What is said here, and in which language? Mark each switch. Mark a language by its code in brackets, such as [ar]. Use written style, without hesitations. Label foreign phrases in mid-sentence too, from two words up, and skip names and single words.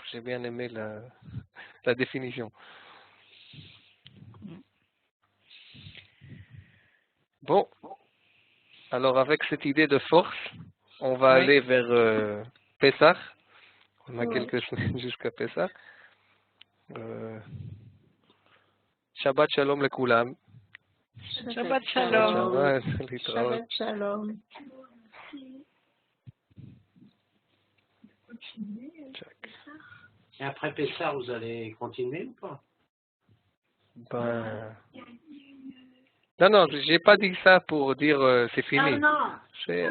[fr] J'ai bien aimé la définition. Bon, Alors avec cette idée de force, on va aller vers Pessah. On a quelques semaines jusqu'à Pessah. [he] שבת שלום לכולם. שבת שלום. Shabbat, להתראות. שבת שלום. [fr] Et après Pessah, vous allez continuer ou pas? Ben... Non, j'ai pas dit ça pour dire c'est fini. Non. C'est,